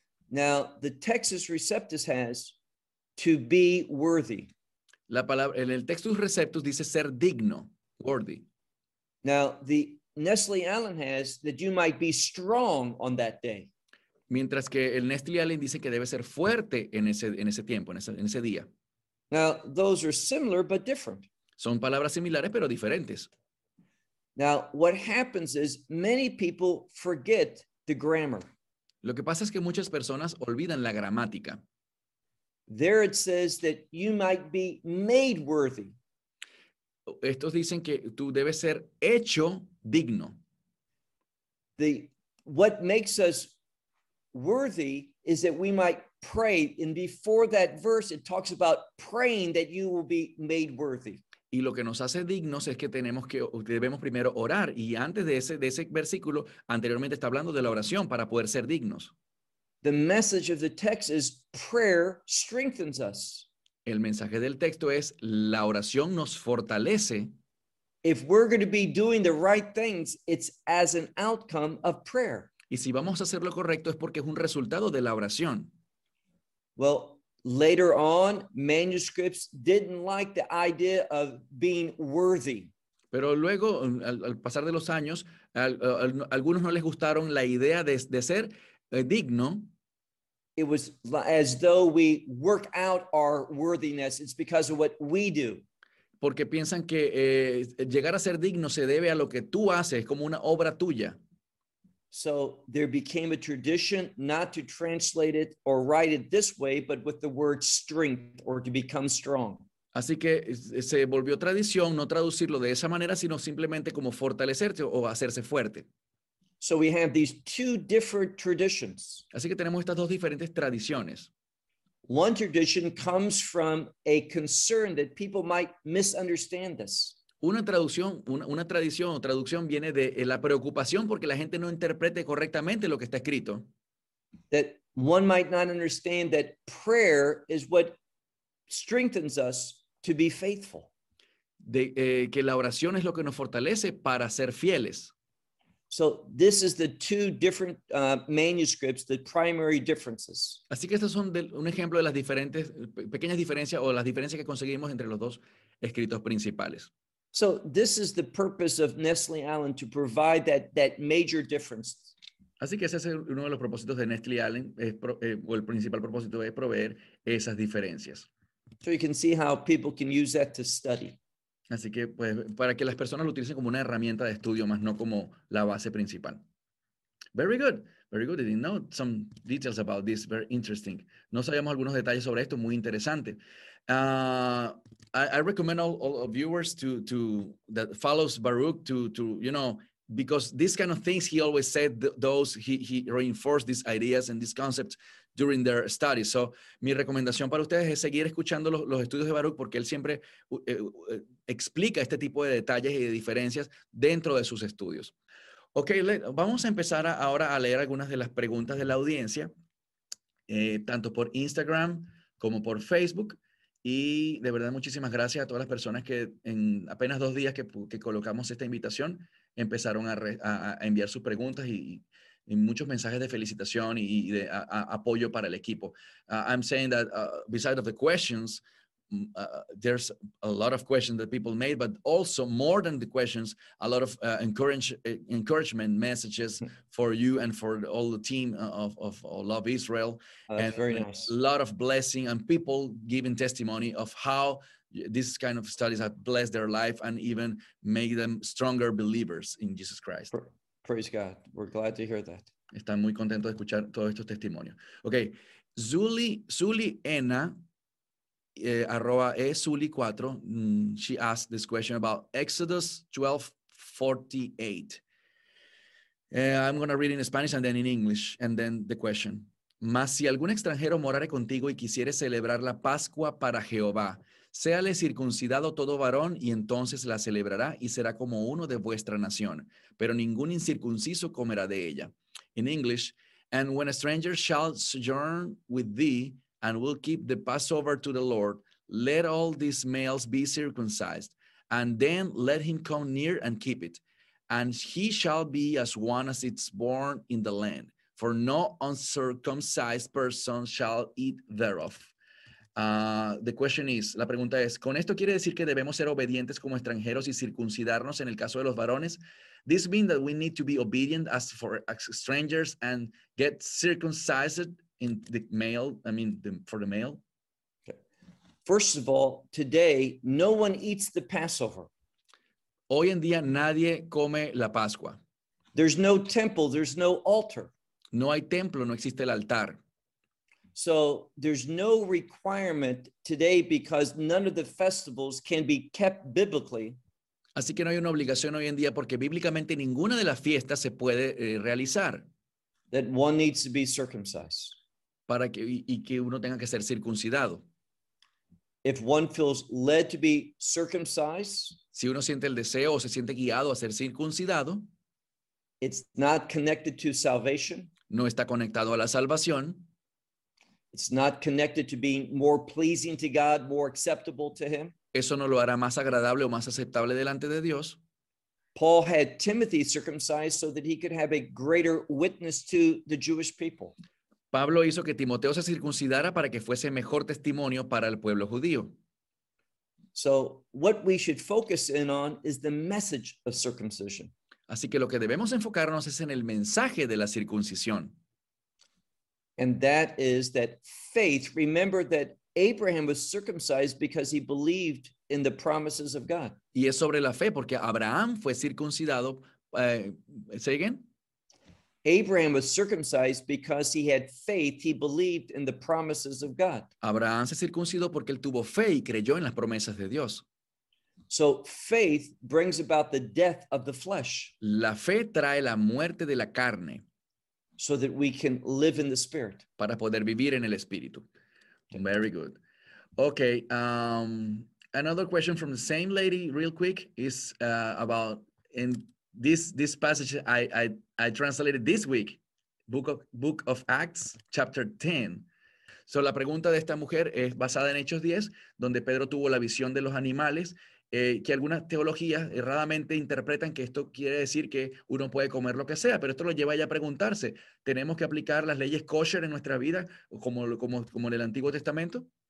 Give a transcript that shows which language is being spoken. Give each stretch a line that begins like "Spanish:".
English: Now, the Textus Receptus has to be worthy.
Spanish: La palabra, en el Textus Receptus dice ser digno, worthy.
English: Now, the Nestle Allen has that you might be strong on that day.
Spanish: Mientras que el Nestle Allen dice que debe ser fuerte en ese tiempo, en ese día.
English: Now, those are similar but different.
Spanish: Son palabras similares pero diferentes.
English: Now, what happens is many people forget the grammar.
Spanish: Lo que pasa es que muchas personas olvidan la gramática.
English: There it says that you might be made worthy.
Spanish: Estos dicen que tú debes ser hecho digno.
English: The what makes us worthy is that we might pray. And before that verse, it talks about praying that you will be made worthy.
Spanish: Y lo que nos hace dignos es que debemos primero orar. Y antes de ese versículo, anteriormente está hablando de la oración para poder ser dignos.
English: The message of the text is prayer strengthens us.
Spanish: El mensaje del texto es la oración nos fortalece.
English: If we're going to be doing the right things, it's as an outcome of prayer.
Spanish: Y si vamos a hacer lo correcto es porque es un resultado de la oración.
English: Well, later on, manuscripts didn't like the idea of being worthy.
Spanish: Pero luego, al pasar de los años, algunos no les gustaron la idea de ser digno.
English: It was as though we work out our worthiness. It's because of what we do.
Spanish: Porque piensan que llegar a ser digno se debe a lo que tú haces, como una obra tuya.
English: So there became a tradition not to translate it or write it this way, but with the word strength or to become strong.
Spanish: Así que se volvió tradición no traducirlo de esa manera, sino simplemente como fortalecerte o hacerse fuerte.
English: So we have these two different traditions.
Spanish: Así que tenemos estas dos diferentes tradiciones.
English: One tradition comes from a concern that people might misunderstand this.
Spanish: Una tradición viene de la preocupación porque la gente no interprete correctamente lo que está escrito.
English: That one might not understand that prayer is what strengthens us to be faithful.
Spanish: Que la oración es lo que nos fortalece para ser fieles.
English: So this is the two different manuscripts, the primary differences.
Spanish: Así que estos son un ejemplo de las diferentes pequeñas diferencias o las diferencias que conseguimos entre los dos escritos principales.
English: So this is the purpose of Nestle Allen to provide that major difference.
Spanish: Así que ese es uno de los propósitos de Nestle Allen, o el principal propósito es proveer esas diferencias.
English: So you can see how people can use that to study.
Spanish: Así que, pues, para que las personas lo utilicen como una herramienta de estudio, más no como la base principal.
English: Very good. Very good. I didn't know some details about this. Very interesting.
Spanish: No sabíamos algunos detalles sobre esto. Muy interesante. I recommend all viewers to that follows Baruch to, you know, because these kind of things, he always said, those, he reinforced these ideas and these concepts during their studies. So, mi recomendación para ustedes es seguir escuchando los estudios de Baruch, porque él siempre explica este tipo de detalles y de diferencias dentro de sus estudios. Okay, vamos a empezar ahora a leer algunas de las preguntas de la audiencia, tanto por Instagram como por Facebook. Y de verdad, muchísimas gracias a todas las personas que en apenas dos días que colocamos esta invitación, empezaron a enviar sus preguntas y muchos mensajes de felicitación y de apoyo para el equipo.
English: I'm saying that besides of the questions, there's a lot of questions that people made, but also more than the questions, a lot of encouragement messages for you and for all the team of Love Israel. That's very nice. A lot of blessing and people giving testimony of how these kind of studies have blessed their life and even make them stronger believers in Jesus Christ. Praise God. We're glad to hear that.
Spanish: Están muy contentos de escuchar todos estos testimonios.
English: Okay. Zuliena, arroba esuli4, she asked this question about Exodus 12:48. I'm going to read in Spanish and then in English, and then the question.
Spanish: Mas si algún extranjero morare contigo y quisiere celebrar la Pascua para Jehová, séale circuncidado todo varón y entonces la celebrará y será como uno de vuestra nación, pero ningún incircunciso comerá de ella.
English: In English, and when a stranger shall sojourn with thee and will keep the Passover to the Lord, let all these males be circumcised, and then let him come near and keep it, and he shall be as one as it's born in the land, for no uncircumcised person shall eat thereof. The question is,
Spanish: la pregunta es, ¿con esto quiere decir que debemos ser obedientes como extranjeros y circuncidarnos en el caso de los varones?
English: This means that we need to be obedient as for strangers and get circumcised in the male, I mean, for the male? Okay. First of all, today, no one eats the Passover.
Spanish: Hoy en día, nadie come la Pascua.
English: There's no temple, there's no altar.
Spanish: No hay templo, no existe el altar.
English: So there's no requirement today because none of the festivals can be kept biblically.
Spanish: Así que no hay una obligación hoy en día porque bíblicamente ninguna de las fiestas se puede realizar.
English: That one needs to be circumcised.
Spanish: Para que y que uno tenga que ser circuncidado.
English: If one feels led to be circumcised,
Spanish: si uno siente el deseo o se siente guiado a ser circuncidado,
English: it's not connected to salvation.
Spanish: No está conectado a la salvación.
English: It's not connected to being more pleasing to God, more acceptable to him.
Spanish: Eso no lo hará más agradable o más aceptable delante de Dios.
English: Paul had Timothy circumcised so that he could have a greater witness to the Jewish people.
Spanish: Pablo hizo que Timoteo se circuncidara para que fuese mejor testimonio para el pueblo judío.
English: So what we should focus in on is the message of circumcision.
Spanish: Así que lo que debemos enfocarnos es en el mensaje de la circuncisión.
English: And that is that faith, remember that Abraham was circumcised because he believed in the promises of God.
Spanish: Y es sobre la fe, porque Abraham fue circuncidado.
English: Say again? Abraham was circumcised because he had faith, he believed in the promises of God.
Spanish: Abraham se circuncidó porque él tuvo fe y creyó en las promesas de Dios.
English: So faith brings about the death of the flesh.
Spanish: La fe trae la muerte de la carne.
English: So that we can live in the spirit.
Spanish: Para poder vivir en el espíritu.
English: Very good. Okay. Another question from the same lady, real quick, is about in this passage I translated this week, Book of Acts, chapter 10.
Spanish: So la pregunta de esta mujer es basada en Hechos 10, donde Pedro tuvo la visión de los animales. Que algunas teologías erradamente interpretan que esto quiere decir que uno puede comer lo que sea, pero esto lo lleva ya a preguntarse, ¿tenemos que aplicar las leyes kosher en nuestra vida como en el Antiguo Testamento?